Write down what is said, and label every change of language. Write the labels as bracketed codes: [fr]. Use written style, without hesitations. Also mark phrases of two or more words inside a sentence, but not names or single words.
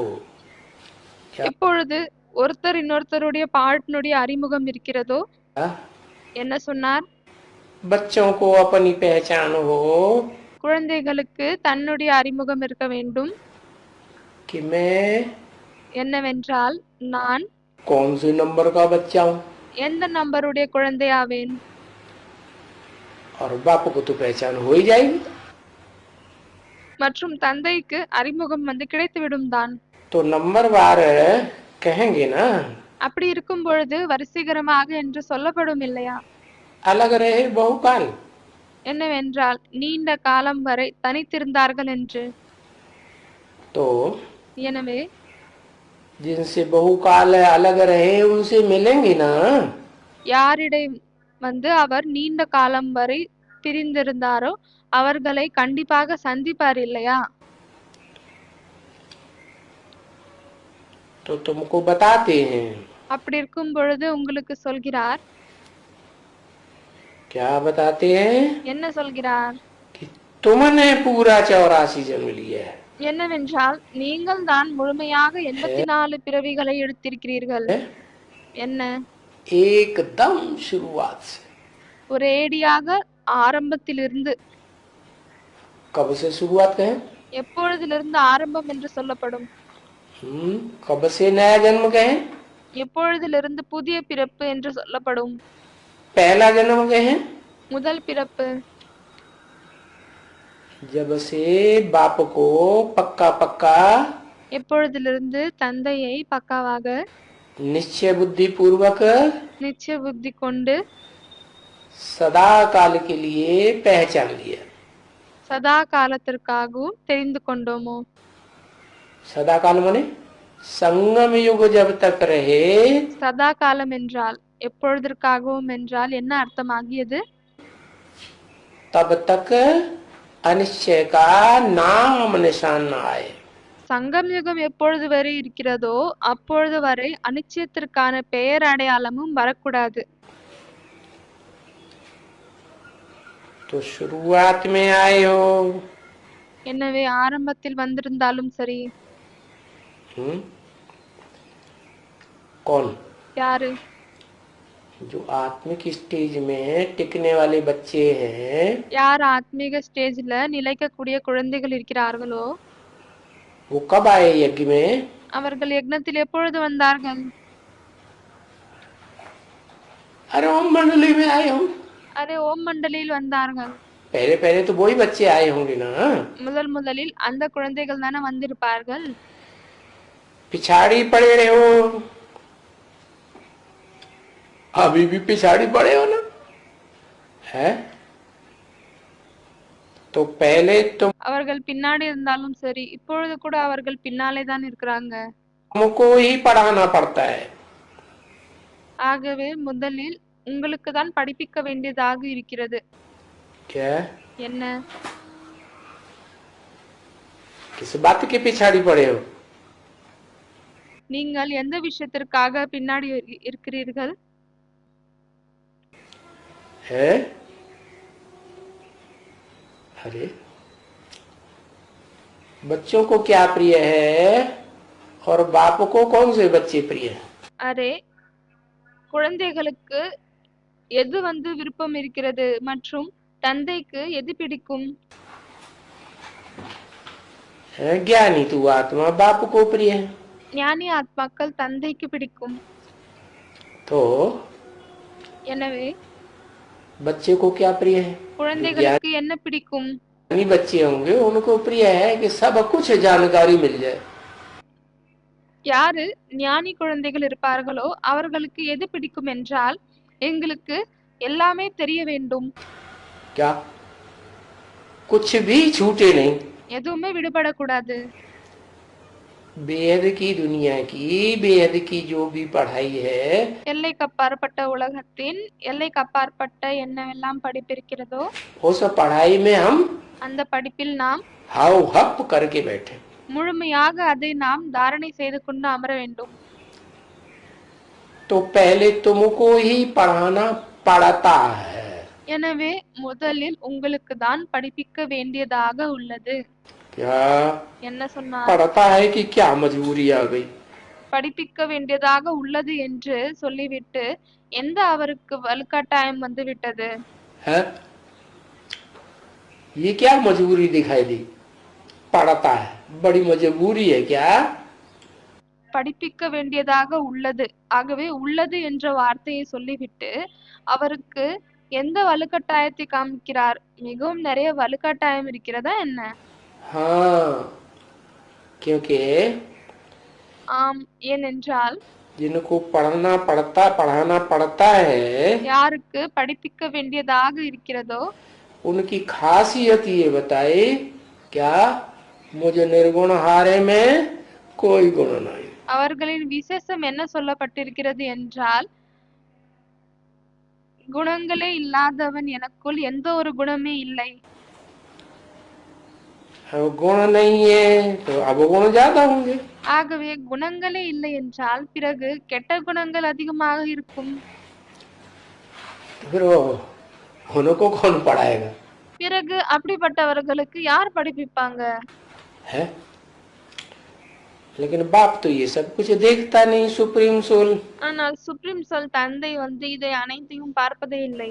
[ta] எப்பொழுது ஒருத்தர் இன்னொருத்தருடைய பார்ட்னுடைய அறிமுகம் இருக்கிறதோ. என்ன சொன்னார்? [hi] बच्चों को अपनी पहचान हो, [ta] குழந்தைகளுக்கு தன்னுடைய அறிமுகம் இருக்க வேண்டும். [hi] कि मैं [ta] என்னவென்றால் நான் [hi] कौन से नंबर का बच्चा हूँ, [ta] எந்த நம்பருடைய குழந்தையாவேன். [hi] और बाप को तो पहचान हो ही जाएगी। [ta] மற்றும் தந்தைக்கு அறிமுகம் கிடைத்துவிடும் தான். [hi] तो नंबरवार कहेंगे ना, [ta] அப்படி இருக்கும் பொழுது வரிசைகரமாக என்று சொல்லப்படும் இல்லையா? [hi] अलग रहे बहुकाल। [ta] என்னவென்றால் நீண்ட காலம் வரை தனித்திருந்தார்கள் என்று. [hi] तो [ta] எனவே [hi] जिनसे बहुकाल अलग रहे उनसे मिलेंगे ना। [ta] யாரிடம் அவர் நீண்ட காலம் வரை பிரிந்திருந்தாரோ அவர்களை கண்டிப்பாக சந்திப்பார் இல்லையா? [hi] तो तुमको बताते हैं। [ta] அப்படி இருக்கும் பொழுது உங்களுக்கு சொல்கிறார். [hi] क्या बताते हैं? [ta] என்ன சொல்கிறார்? [hi] कि तुमने पूरा 84 जन्म लिया है। [ta] என்னவென்றால் நீங்கள் தான் முழுமையாக 84 பிறவிகளை எடுத்திருக்கிறீர்கள். என்ன? [hi] एकदम शुरुआत से। [ta] ஒரேடியாக ஆரம்பத்திலிருந்து. [hi] कब से शुरुआत कहें? [ta] எப்பொழுதிலிருந்து ஆரம்பம் என்று சொல்லப்படும்? [hi] कब से नया जन्म कहें? [ta] எப்பொழுதிலிருந்து புதிய பிறப்பு என்று சொல்லப்படும்? [hi] पहला जन्म कहें? [ta] முதல் பிறப்பு. [hi] जब से बाप को पक्का पक्का [ta] எப்பொழுதிலிருந்து தந்தையை பக்காவாக [hi] निश्चय बुद्धि पूर्वक [ta] நிச்சய புத்தி கொண்டு [hi] सदा काल के लिए पहचान लिया। [ta] சதா காலத்திற்காகவும் தெரிந்து கொண்டோமோ? [hi] सदा काल माने संगम युग जब तक रहे। [ta] சதா காலம் என்றால் எப்பொழுதற்காகவும் என்றால் என்ன அர்த்தமாகியது? [hi] तब तक अनिश्चय का नाम निशान न आए। [ta] சங்கம் யுகம் எப்பொழுது வரை இருக்கிறதோ அப்பொழுது வரை அனிச்சயத்திற்கான பெயர் அடையாளமும் வரக்கூடாது. [hi] तो शुरुआत में आए हो। [ta] எனவே ஆரம்பத்தில் வந்திருந்தாலும் சரி. [hi] कौन? [ta] யாரு? [hi] जो आत्मिक स्टेज में टिकने वाले बच्चे हैं। [ta] யார் ஆத்மீக ஸ்டேஜ்ல நிலைக்கக்கூடிய குழந்தைகள் இருக்கிறார்களோ [hi] वो कब आए यज्ञ में? [ta] அவர்கள் யக்ஞத்தில் எப்பொழுது வந்தார்கள்? [hi] अरे ओम मंडली में आए हो। [ta] அரே ஓம் மண்டலில் வந்தார்கள். [hi] पहले पहले तो वही बच्चे आए होंगे ना। [ta] முதலில் அந்த குழந்தைகள் தானே வந்திருப்பார்கள். [hi] पिछाड़ी पड़े रहे हो, अभी भी पिछाड़ी पड़े हो ना, है? तो पहले तुम [ta] அவர்கள் பின்னாடி இருந்தாலும் சரி இப்பொழுது கூட அவர்கள் பின்னாலே தான் இருக்கிறாங்க. [hi] हमको ही पढ़ाना पड़ता है। [ta] ஆகவே முதலில் உங்களுக்கு தான் படிப்பிக்க வேண்டியதாக இருக்கிறது. [hi] क्या? [ta] என்ன? [hi] किस बात के पिछाड़ी पड़े हो? [ta] நீங்கள் எந்த விஷயத்திற்காக பின்னாடி இருக்கிறீர்கள்? [hi] है? अरे बच्चों को क्या प्रिय है और बाप को कौन से बच्चे प्रिय हैं? [ta] அரே குழந்தைகளுக்கு எது வந்து விருப்பம் இருக்கிறது மற்றும் தந்தைக்கு எது பிடிக்கும்? [hi] ज्ञानी तू आत्मा बाप को प्रिय है। [ta] ஞானி ஆத்மாக்கள் தந்தைக்கு பிடிக்கும். [hi] तो [ta] எனவே [hi] बच्चे को क्या प्रिय है? [ta] குழந்தைகளுக்கு என்ன பிடிக்கும்? [hi] ज्ञानी बच्चे होंगे उनको प्रिय है कि सब कुछ जानकारी मिल जाए। [ta] யாரு ஞானி குழந்தைகள் இருப்பார்களோ அவர்களுக்கு எது பிடிக்கும் என்றால் எங்களுக்கு எல்லாமே தெரிய வேண்டும், [hi] क्या कुछ भी छूटे नहीं। [ta] எதுவுமே விடுபடக்கூடாது. [hi] बेहद की दुनिया की बेहद की जो भी पढ़ाई है [ta] எல்லைக்கு அப்பாற்பட்ட உலகத்தின் எல்லைக்கு அப்பாற்பட்ட என்னவெல்லாம் படிப்பு இருக்கிறதோ [hi] उस पढ़ाई में हम [ta] அந்த படிப்பில் நாம் [hi] हाउ हप करके बैठे। [ta] முழுமையாக அதை நாம் தாரணை செய்து கொண்டு அமர வேண்டும். [hi] तो पहले तुमको ही पढ़ाना पड़ता है। [ta] எனவே முதலில் உங்களுக்கு தான் படிப்பிக்க வேண்டியதாக உள்ளது. [hi] क्या [ta] என்ன சொன்னார்? [hi] पड़ता है कि क्या मजबूरी आ गई? [ta] படிப்பிக்க வேண்டியதாக உள்ளது என்று சொல்லிவிட்டு எந்த அவருக்கு வலுக்கட்டாயம் வந்து விட்டது? [hi] है ये क्या मजबूरी दिखाई दी? पड़ता है, बड़ी मजबूरी है क्या? [ta] படிப்பிக்க வேண்டியதாக உள்ளது, ஆகவே உள்ளது என்ற வார்த்தையை சொல்லிவிட்டு அவருக்கு எந்த வலுக்கட்டாயத்தை காமிக்கிறார்? மிகவும் நிறைய வலுக்கட்டாயம் இருக்கிறதா என்ன? [hi] हाँ, क्योंकि [ta] ஆம், ஏனென்றால் [hi] जिनको पढ़ाना पड़ता है [ta] யாருக்கு படிப்பிக்க வேண்டியதாக இருக்கிறதோ [hi] उनकी खासियत ये बताए क्या मुझे निर्गुण हारे में कोई गुण नहीं। [ta] அவர்களின் விசேஷம் என்ன சொல்லப்பட்டிருக்கிறது என்றால் குணங்களே இல்லாதவன் எனக்குள் எந்த ஒரு குணமே இல்லை. [hi] गुण नहीं है तो अवगुण ज्यादा होंगे। [ta] ஆகவே குணங்களே இல்லை என்றால் பிறகு கெட்ட குணங்கள் அதிகமாக இருக்கும். [hi] फिर उनको कौन पढ़ाएगा? [ta] பிறகு அப்படிப்பட்டவர்களுக்கு யார் படிப்பிப்பாங்க? [hi] है लेकिन बाप तो ये सब कुछ देखता नहीं, [en] supreme soul. [ta] ஆனால் [en] supreme soul [ta] தந்தை வந்து இதை அனைத்தையும் பார்ப்பதே இல்லை.